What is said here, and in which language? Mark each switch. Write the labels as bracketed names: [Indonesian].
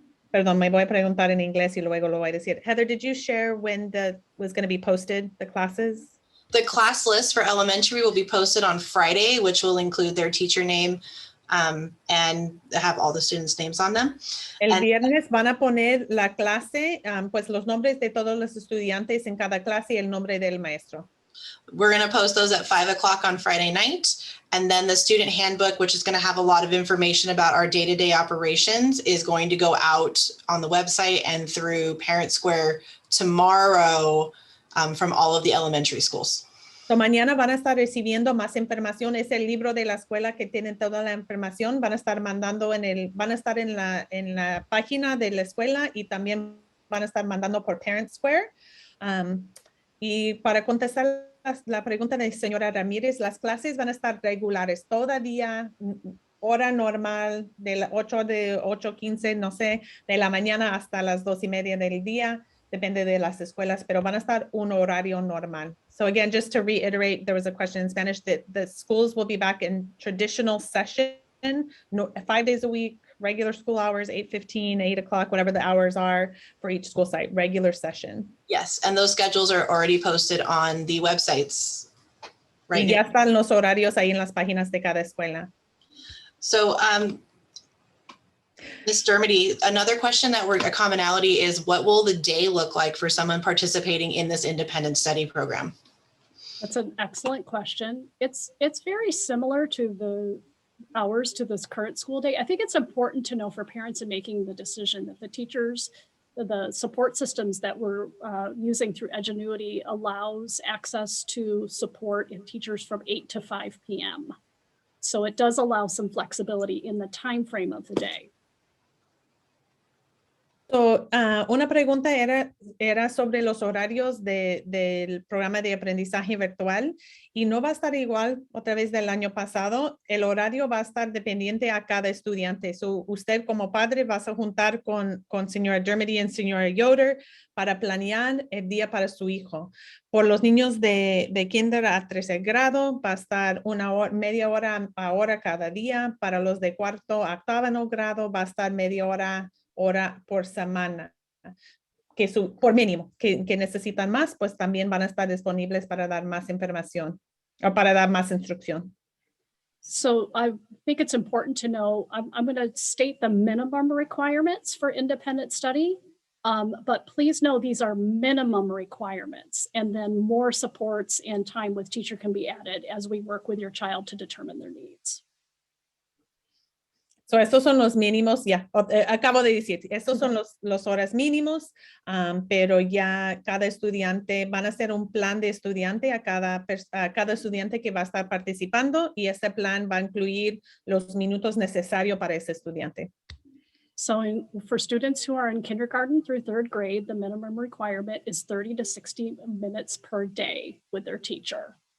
[Spanish] Perdón, me voy a preguntar en inglés y luego lo voy a decir. [English] Heather, did you share when was going to be posted, the classes? The class list for elementary will be posted on Friday, which will include their teacher name and have all the students' names on them. [Spanish] El viernes van a poner la clase, pues los nombres de todos los estudiantes en cada clase y el nombre del maestro. [English] We're going to post those at 5 o'clock on Friday night. And then the student handbook, which is going to have a lot of information about our day-to-day operations, is going to go out on the website and through Parent Square tomorrow from all of the elementary schools. [Spanish] So mañana van a estar recibiendo más información. Es el libro de la escuela que tiene toda la información. Van a estar mandando van a estar en la página de la escuela y también van a estar mandando por Parent Square. Y para contestar la pregunta de la señora Ramírez, las clases van a estar regulares todavía, hora normal de 8:15, no sé, de la mañana hasta las 2:30 del día, depende de las escuelas, pero van a estar un horario normal. [English] So again, just to reiterate, there was a question in Spanish that the schools will be back in traditional session, 5 days a week, regular school hours, 8:15, 8 o'clock, whatever the hours are for each school site, regular session. Yes, and those schedules are already posted on the websites right [Spanish] Y ya [English] now. [Spanish] están los horarios ahí en las páginas de cada escuela. [English] So, Ms. Dermody, another question a commonality is, what will the day look like for someone participating in this independent study program? That's an excellent question. It's very similar to the hours to this current school day. I think it's important to know for parents in making the decision that the teachers, the support systems that we're using through Edgenuity allows access to support in teachers from 8 to 5 p.m. So it does allow some flexibility in the time frame of the day. So, [Spanish] Una pregunta era sobre los horarios del programa de aprendizaje virtual y no va a estar igual otra vez del año pasado. El horario va a estar dependiente a cada estudiante. Usted como padre va a juntar con señora Dermody y señora Yoder para planear el día para su hijo. Por los niños de kinder a 13 grado va a estar media hora a hora cada día. Para los de cuarto a octavo grado va a estar media hora por semana, por mínimo, que necesitan más, pues también van a estar disponibles para dar más información o para dar más instrucción. [English] So I think it's important to know, I'm going to state the minimum requirements for independent study, but please know these are minimum requirements, and then more supports and time with teacher can be added as we work with your child to determine their needs. [Spanish] So estos son los mínimos, ya, acabo de decir, estos son los horas mínimos, pero ya cada estudiante, van a hacer un plan de estudiante a cada estudiante que va a estar participando y este plan va a incluir los minutos necesarios para ese estudiante. [English] So for students who are in kindergarten through third grade, the minimum requirement is 30 to 60 minutes per day with their teacher.